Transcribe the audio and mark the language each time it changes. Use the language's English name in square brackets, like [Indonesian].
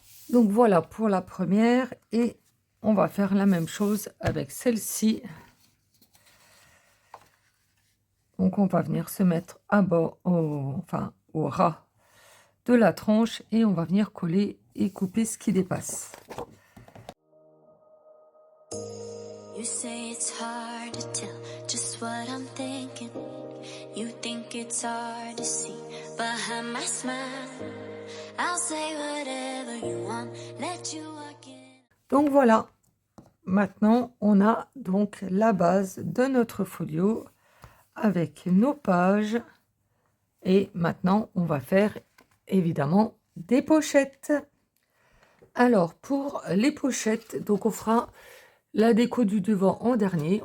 [French] Donc voilà pour la première et on va faire la même chose avec celle-ci. Donc on va venir se mettre à bas, enfin au ras de la tranche et on va venir coller et couper ce qui dépasse. [English] You say it's hard to tell just what I'm thinking. You think it's hard to see behind my smile. I'll say whatever you want, let you walk in. [French] Donc voilà. Maintenant, on a donc la base de notre folio avec nos pages. Et maintenant, on va faire évidemment des pochettes. Alors, pour les pochettes, donc on fera la déco du devant en dernier.